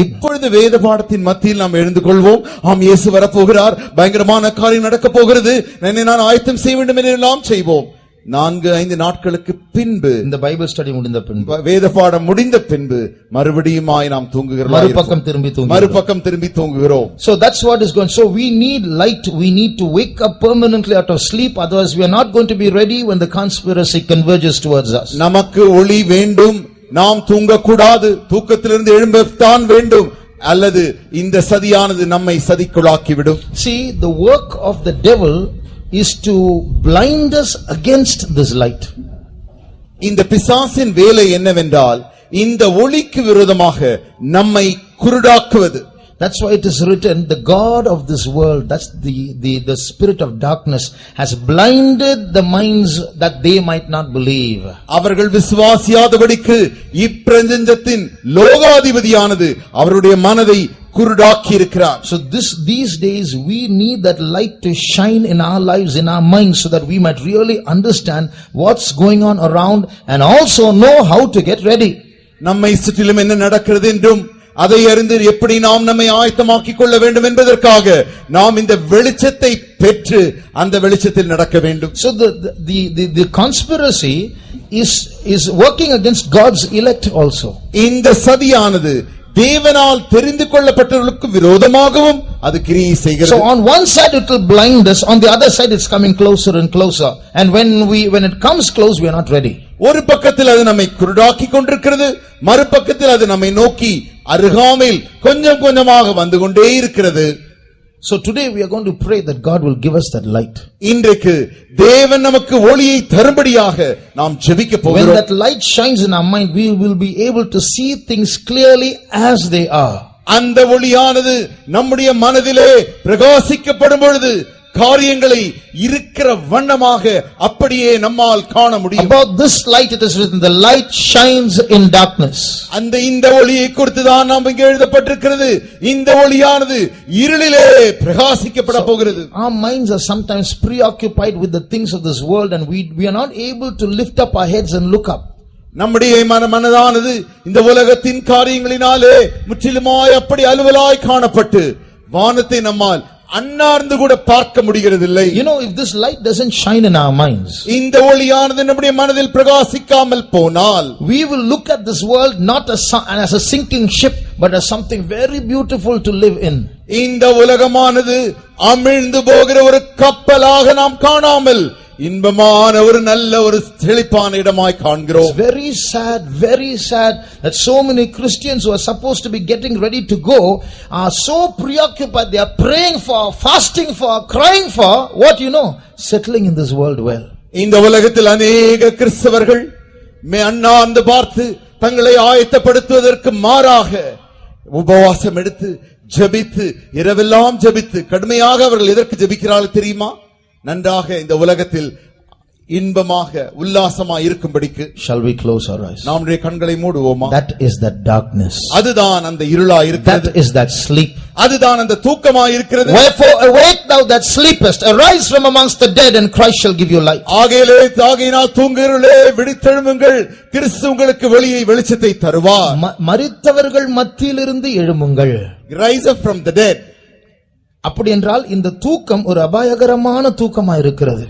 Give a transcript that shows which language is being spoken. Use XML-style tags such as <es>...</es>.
<ta>இப்பொழுது வேத பாடத்தின் மத்தியில் நாம் எழுந்து கொள்வோம். ஆம், இயேசு வரப்போகிறார், பயங்கரமான காரியம் நடக்கப் போகிறது, நான் ஆயத்தம் செய்ய வேண்டும் என்றெல்லாம் செய்வோம். 4-5 நாட்களுக்கு பின்பு இந்த</ta> <en>Bible study</en> <ta>முடிந்த பின்பு, வேத பாடம் முடிந்த பின்பு மறுபடியுமாய் நாம் தூங்குகிறோம், மறுபக்கம் திரும்பி தூங்குகிறோம்.</ta> <en>So that's what is going. So we need light. We need to wake up permanently out of sleep, otherwise we are not going to be ready when the conspiracy converges towards us.</en> <ta>நமக்கு ஒளி வேண்டும், நாம் தூங்கக்கூடாது, தூக்கத்திலிருந்து எழும்பத்தான் வேண்டும், அல்லது இந்த சதியானது நம்மை சதிக்குள்ளாக்கிவிடும்.</ta> <en>See, the work of the devil is to blind us against this light.</en> <ta>இந்த பிசாசின் வேலை என்னவென்றால் இந்த ஒளிக்கு விரோதமாக நம்மை குருடாக்குவது.</ta> <en>That's why it is written, the God of this world, that's the spirit of darkness, has blinded the minds that they might not believe.</en> <ta>அவர்கள் விசுவாசியாதபடிக்கு இப்பிரபஞ்சத்தின் லோகாதிபதியானது அவருடைய மனதை குருடாக்கி இருக்கிறார்.</ta> <en>So these days we need that light to shine in our lives, in our minds, so that we might really understand what's going on around and also know how to get ready.</en> <ta>நம்மை சுற்றிலும் என்ன நடக்கிறது என்றும் அதை அறிந்து எப்படி நாம் நம்மை ஆயத்தமாக்கிக் கொள்ள வேண்டும் என்பதற்காக நாம் இந்த வெளிச்சத்தை பெற்று அந்த வெளிச்சத்தில் நடக்க வேண்டும்.</ta> <en>So the conspiracy is working against God's elect also.</en> <ta>இந்த சதியானது தேவனால் தெரிந்து கொள்ளப்பட்டவர்களுக்கு விரோதமாகவும் அது கிரியை செய்கிறது.</ta> <en>So on one side it will blind us, on the other side it's coming closer and closer, and when it comes close we are not ready.</en> <ta>ஒரு பக்கத்தில் அது நம்மை குருடாக்கி கொண்டிருக்கிறது, மறுபக்கத்தில் அது நம்மை நோக்கி அருகாமையில் கொஞ்சம் கொஞ்சமாக வந்து கொண்டே இருக்கிறது.</ta> <en>So today we are going to pray that God will give us that light.</en> <ta>இன்றைக்கு தேவன் நமக்கு ஒளியை தரும்படியாக நாம் ஜெபிக்க போகிறோம்.</ta> <en>When that light shines in our mind, we will be able to see things clearly as they are.</en> <ta>அந்த ஒளியானது நம்முடைய மனதிலே பிரகாசிக்கப்படும் பொழுது காரியங்களை இருக்கிற வண்ணமாக அப்படியே நம்மால் காண முடியும்.</ta> <en>About this light it is written, the light shines in darkness.</en> <ta>இந்த ஒளியை குறித்து தான் நாம் இங்கே எழுதப்பட்டிருக்கிறது. இந்த ஒளியானது இருளிலே பிரகாசிக்கப்பட போகிறது.</ta> <en>Our minds are sometimes preoccupied with the things of this world, and we are not able to lift up our heads and look up.</en> <ta>நம்முடைய மனதானது இந்த உலகத்தின் காரியங்களினாலே முற்றிலுமாய் அப்படி அலுவலாய் காணப்பட்டு வானத்தை நம்மால் அன்னார்ந்து கூட பார்க்க முடிகிறதில்லை.</ta> <en>You know, if this light doesn't shine in our minds,</en> <ta>இந்த ஒளியானது நம்முடைய மனதில் பிரகாசிக்காமல் போனால்,</ta> <en>we will look at this world not as a sinking ship, but as something very beautiful to live in.</en> <ta>இந்த உலகமானது அமிழ்ந்து போகிற ஒரு கப்பலாக நாம் காணாமல் இன்பமான ஒரு நல்ல ஒரு செழிப்பான இடமாய் காண்கிறோம்.</ta> <en>It's very sad that so many Christians who are supposed to be getting ready to go are so preoccupied. They are praying for, fasting for, crying for, what you know, settling in this world well.</en> <ta>இந்த உலகத்தில் அநேக கிறிஸ்தவர்கள் அண்ணாந்து பார்த்து தங்களை ஆயத்தப்படுத்துவதற்கு மாறாக உபவாசம் எடுத்து ஜெபித்து இரவெல்லாம் ஜெபித்து கடுமையாக அவர்கள் எதற்கு ஜெபிக்கிறார்கள் தெரியுமா? நன்றாக இந்த உலகத்தில் இன்பமாக உல்லாசமாக இருக்கும்படிக்கு.</ta> <en>Shall we close our eyes?</en> <ta>நம்முடைய கண்களை மூடுவோமா?</ta> <en>That is that darkness.</en> <ta>அதுதான் அந்த இருளாய் இருக்கிறது.</ta> <en>That is that sleep.</en> <ta>அதுதான் அந்த தூக்கமாய் இருக்கிறது.</ta> <en>Wherefore awake thou that sleepest, arise from amongst the dead, and Christ shall give you light.</en> <ta>ஆகையினால் தூங்குகிறவர்களே விழித்தெழும்புங்கள், கிறிஸ்து உங்களுக்கு வெளிச்சத்தை தருவார். மரித்தவர்கள் மத்தியிலிருந்து எழும்புங்கள்.</ta> <en>Rise up from the dead.</en> <ta>அப்படி என்றால் இந்த தூக்கம் ஒரு அபாயகரமான தூக்கமா இருக்கிறது.</ta>